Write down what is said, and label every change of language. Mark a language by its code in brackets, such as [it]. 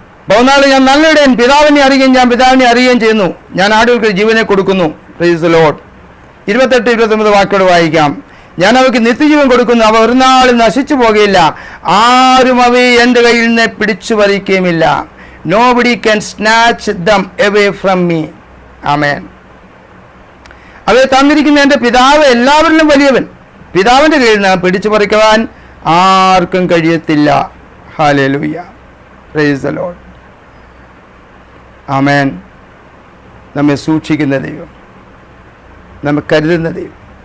[ml] 14, ഞാൻ നല്ല ഇടയൻ, പിതാവിനെ അറിയുകയും ഞാൻ പിതാവിനെ അറിയുകയും ചെയ്യുന്നു. ഞാൻ ആടുകൾക്ക് ജീവനെ കൊടുക്കുന്നു. [en] Praise the lord. [ml] 28-29 വാക്യോട് വായിക്കാം. ഞാൻ അവയ്ക്ക് നിത്യജീവൻ കൊടുക്കുന്നു, അവ ഒരു നാളും നശിച്ചു പോകുകയില്ല, ആരും അവയെ എൻ്റെ കയ്യിൽ നിന്ന് പിടിച്ചു പറിക്കുകയുമില്ല. [en] Nobody can snatch them away from me. ആമേൻ. [ml] അവയെ തന്നിരിക്കുന്ന എൻ്റെ പിതാവ് എല്ലാവരിലും വലിയവൻ. പിതാവിൻ്റെ കയ്യിൽ നിന്ന് പിടിച്ചു പറിക്കുവാൻ ആർക്കും കഴിയത്തില്ല. [en] ഹല്ലേലൂയ, praise the lord. ആമേൻ. [ml] നമ്മെ സൂക്ഷിക്കുന്ന ദൈവം, നമ്മെ കരുതുന്ന ദൈവം.